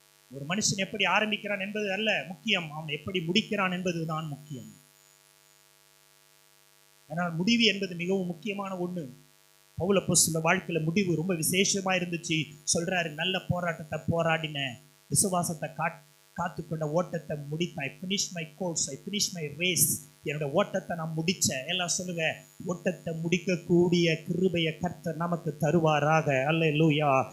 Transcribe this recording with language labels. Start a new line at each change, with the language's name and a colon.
Tamil: ஒரு மனுஷன் எப்படி ஆரம்பிக்கிறான் என்பது அல்ல முக்கியம், அவன் எப்படி முடிக்கிறான் என்பதுதான் முக்கியம். ஆனால் முடிவு என்பது மிகவும் முக்கியமான ஒண்ணு. பவுல் அப்போஸ்தலர் வாழ்க்கையில முடிவு ரொம்ப விசேஷமா இருந்துச்சு. சொல்றாரு, நல்ல போராட்டத்தை போராடின, விசுவாசத்தை காத்துக்கொண்ட ஓட்டத்தை முடித்தேன்.
English: I finished my course, I finished my race.
Tamil: என்னோட ஓட்டத்தை நான் முடிச்சேன். எல்லாம் சொல்லுங்க, ஓட்டத்தை முடிக்கக்கூடிய கிருபையை கர்த்தர் நமக்கு தருவாராக. அல்லேலூயா.